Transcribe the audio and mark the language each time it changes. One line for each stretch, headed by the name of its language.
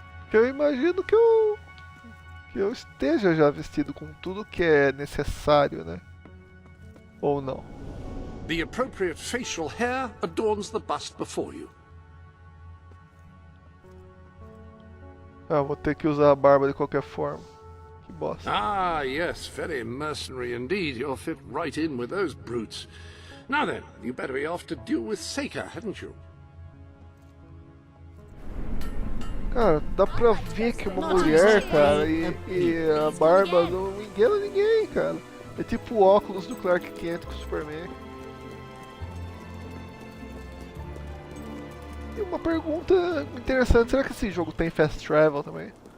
Portuguese: Que eu imagino que eu esteja já vestido com tudo que é necessário, né? Ou não?
English: The appropriate facial hair adorns the bust before you.
Portuguese: Ah, vou ter que usar a barba de qualquer forma. Que bosta.
English: Ah, yes, very mercenary indeed. You'll fit right in with those brutes. Now then, you better be off to deal with Seja, hadn't you?
Portuguese: Cara, dá pra ver que é uma mulher, cara, e a barba não engana ninguém, cara. É tipo o óculos do Clark Kent com o Superman. E uma pergunta interessante, será que esse jogo tem fast travel também?